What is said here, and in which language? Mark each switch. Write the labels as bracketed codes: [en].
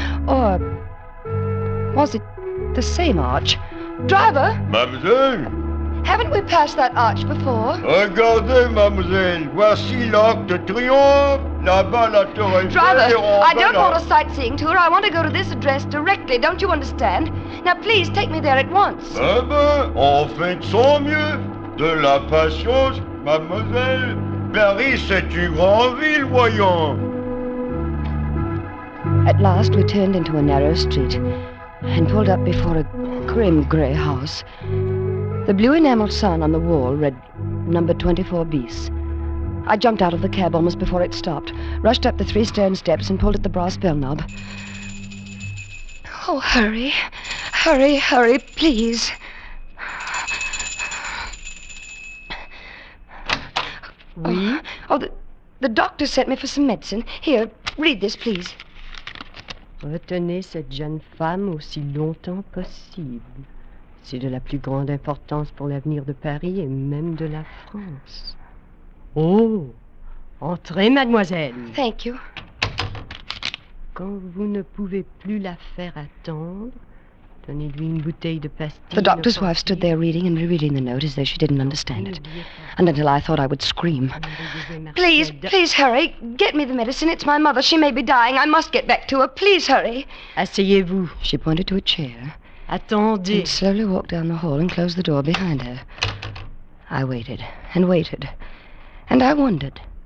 [en] Or was it the same arch? Driver! [fr] Mademoiselle! [en] Haven't we passed that arch before? [fr] Regardez, mademoiselle. Voici l'Arc de Triomphe. Là-bas, la Tour Eiffel. [en] Driver, I don't want a sightseeing tour. I want to go to this address directly. Don't you understand? Now, please take me there at once. [fr] Eh ben, on fait de son mieux. De la patience, mademoiselle. Paris, c'est une grande ville, voyons. [en] At last, we turned into a narrow street and pulled up before a grim grey house. The blue enamel sign on the wall read number 24 bis. I jumped out of the cab almost before it stopped, rushed up the 3 stone steps and pulled at the brass bell knob. Oh, hurry. Hurry, hurry, please. [fr] Oui? [en] Oh, the doctor sent me for some medicine. Here, read this, please. [fr] Retenez cette jeune femme aussi longtemps possible. C'est de la plus grande importance pour l'avenir de Paris et même de la France. Oh! Entrez, mademoiselle. [en] Thank you. [fr] Quand vous ne pouvez plus la faire attendre, donnez-lui une bouteille de pastilles. [en] The doctor's wife stood there reading and rereading the note as though she didn't understand it. And until I thought I would scream. Please, please hurry. Get me the medicine. It's my mother. She may be dying. I must get back to her. Please hurry. [fr] Asseyez-vous. [en] She pointed to a chair. [fr] Attendez. [en] And slowly walked down the hall and closed the door behind her. I waited and waited. And I wondered.